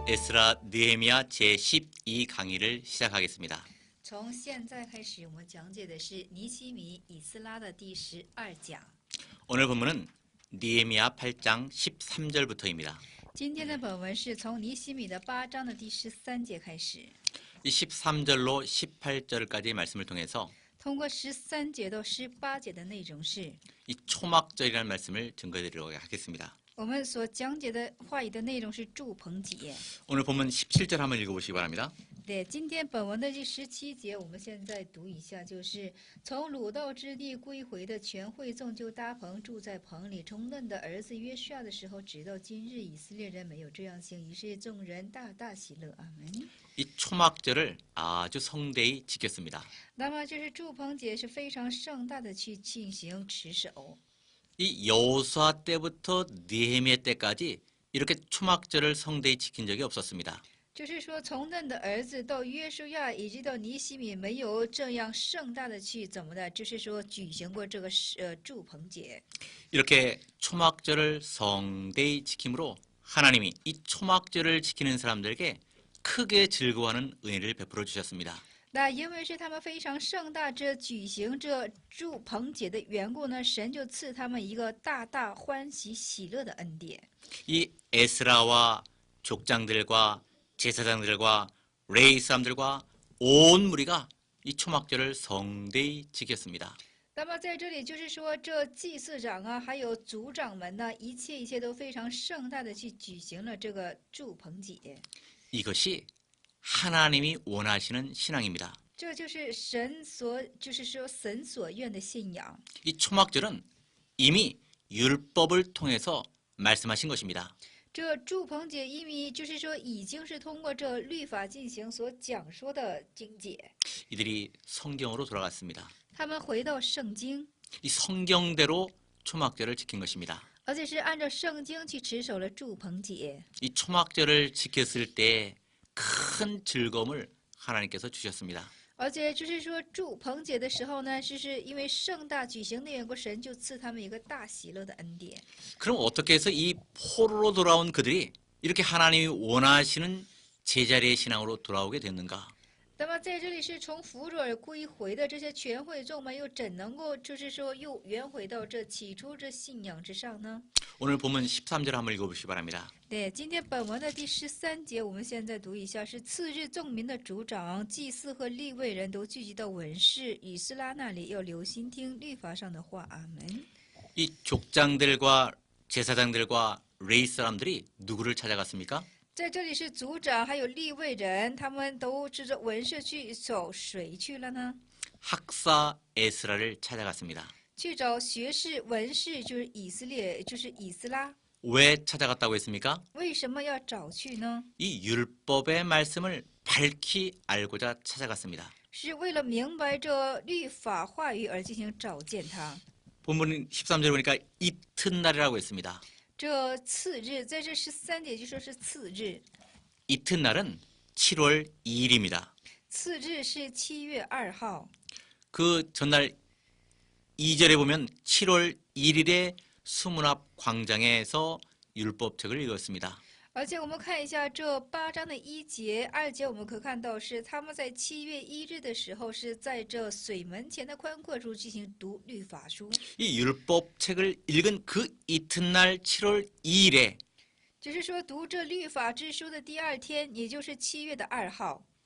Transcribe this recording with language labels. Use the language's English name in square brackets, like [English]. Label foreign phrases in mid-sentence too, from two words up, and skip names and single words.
[Korean] 에스라 느헤미야 제12 강의를 시작하겠습니다. [Chinese] 从现在开始，我们讲解的是尼希米以斯拉的第12讲。 [Korean] 오늘 본문은 느헤미야 8장 13절부터입니다. [Chinese] 今天的本文是从尼希米的8章的第13节开始， [Korean] 이 13절로 18절까지의 말씀을 통해서 [Chinese] 通过13节到18节的内容是 [Korean] 이 초막절이라는 말씀을 증거해드리도록 하겠습니다. [Chinese] 我们所讲解的话语的内容是祝棚节。 [Korean] 오늘 본문 17절 한번 읽어보시기 바랍니다. [Chinese] 对，今天本文的第17节，我们现在读一下，就是从鲁道之地归回的全会众就搭棚住在棚里，从嫩的儿子约书亚的时候，直到今日，以色列人没有这样行，于是众人大大喜乐。阿门。 [Korean] 이 초막절을 아주 성대히 지켰습니다. [Chinese] 那么就是祝棚节是非常盛大的去进行持守。 [Korean] 이 여호수아 때부터 느헤미야 때까지 이렇게 초막절을 성대히 지킨 적이 없었습니다. [Chinese] 就是说，从嫩的儿子到约书亚，以及到尼希米，没有这样盛大的去怎么的，就是说举行过这个祝棚节。 [Korean] 이렇게 초막절을 성대히 지킴으로 하나님이 이 초막절을 지키는 사람들에게 크게 즐거워하는 은혜를 베풀어 주셨습니다. [Chinese] 那因为是他们非常盛大这举行这祝棚节的缘故呢，神就赐他们一个大大欢喜喜乐的恩典。 [Korean] 이 에스라와 족장들과 제사장들과 레위 사람들과 온 무리가 이 초막절을 성대히 지켰습니다. [Chinese] 那么在这里就是说，这祭司长啊，还有族长们呢，一切都非常盛大的去举行了这个祝棚节。 [Korean] 이것이 하나님이 원하시는 신앙입니다. [Chinese] 这就是神所，就是说神所愿的信仰。 [Korean] 이 초막절은 이미 율법을 통해서 말씀하신 것입니다. [Chinese] 这祝棚节因为就是说已经是通过这律法进行所讲说的经节， [Korean] 이들이 성경으로 돌아갔습니다. [Chinese] 他们回到圣经， [Korean] 이 성경대로 초막절을 지킨 것입니다. [Chinese] 而且是按照圣经去持守了祝棚节。 [Korean] 이 초막절을 지켰을 때 큰 즐거움을 하나님께서 주셨습니다. [Chinese] 而且就是说祝棚节的时候呢，就是因为盛大举行的缘故，神就赐他们一个大喜乐的恩典。 [Korean] 그럼 어떻게 해서 이 포로로 돌아온 그들이 이렇게 하나님이 원하시는 제자리의 신앙으로 돌아오게 됐는가? [Chinese] 那么在这里是从俘虏而归回的这些全会众们，又怎能够就是说又圆回到这起初这信仰之上呢？ [Korean] 오늘 보면 13절 한번 읽어보시기 바랍니다. [Chinese] 对，今天本文的第13节，我们现在读一下：是次日众民的族长、祭司和利未人都聚集到文士以斯拉那里，要留心听律法上的话。阿门。 [Korean] 이 족장들과 제사장들과 레위 사람들이 누구를 찾아갔습니까? [Chinese] 在这里是族长还有利未人，他们都指着文士去找谁去了呢？ [Korean] 학사 에스라를 찾아갔습니다. [Chinese] 去找学士、文士，就是以色列，就是以斯拉。 [Korean] 왜 찾아갔다고 했습니까? [Chinese] 为什么要找去呢？ [Korean] 이 율법의 말씀을 밝히 알고자 찾아갔습니다. [Chinese] 是为了明白这律法话语而进行找见他。 [Korean] 본문 13절 보니까 이튿날이라고 했습니다. [Chinese] 这次日，在这13节就说是次日。 [Korean] 이튿날은 7월 2일입니다. [Chinese] 次日是7月2号。 [Korean] 그 전날 2절에 보면 7월 1일에 수문앞 광장에서 율법책을 읽었습니다. [Chinese] 而且我们看一下这8章的1节、2节，我们可看到是他们在7月1日的时候，是在这水门前的宽阔处进行读律法书。 [Korean] 이 율법책을 읽은 그 이튿날 7월 2일에 [Chinese] 就是说，读这律法之书的第2天，也就是7月2号，